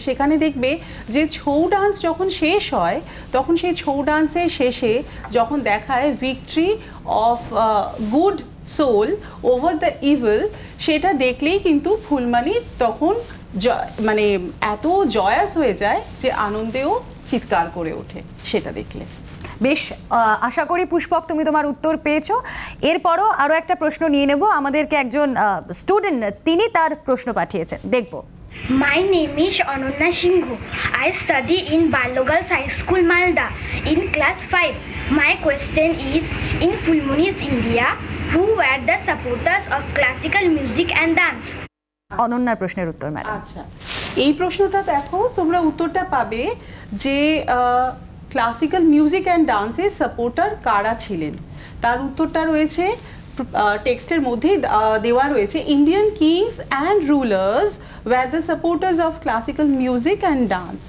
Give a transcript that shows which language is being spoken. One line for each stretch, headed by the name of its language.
Bangla: সেখানে দেখবে যে ছৌ ডান্স যখন শেষ হয়, তখন সেই ছৌ ডান্সের শেষে যখন দেখায়
English: victory of good soul over the evil,
Bangla: সেটা দেখলেই কিন্তু ফুলমানির তখন মানে এত জয়াস হয়ে যায় যে আনন্দেও চিৎকার করে ওঠে সেটা দেখলে। বেশ, আশা করি পুষ্পক তুমি তোমার উত্তর পেয়েছো। এরপরও আরও একটা প্রশ্ন নিয়ে নেব। আমাদেরকে একজন স্টুডেন্ট, তিনি তার প্রশ্ন পাঠিয়েছেন, দেখব।
English: My name is Ananya Singh. I study in Balogals High School, Malda, in class 5. My question is, in Fulmoni's India, who were the supporters of classical music and dance?
Bangla: অনন্যার প্রশ্নের উত্তর ম্যাডাম। আচ্ছা, এই প্রশ্নটা দেখো, তোমরা উত্তরটা পাবে যে
English: classical music and ডান্সের supporter
Bangla: কারা ছিলেন। তার উত্তরটা রয়েছে টেক্সটের মধ্যেই দেওয়া রয়েছে।
English: Indian kings and rulers were the supporters of classical music and dance.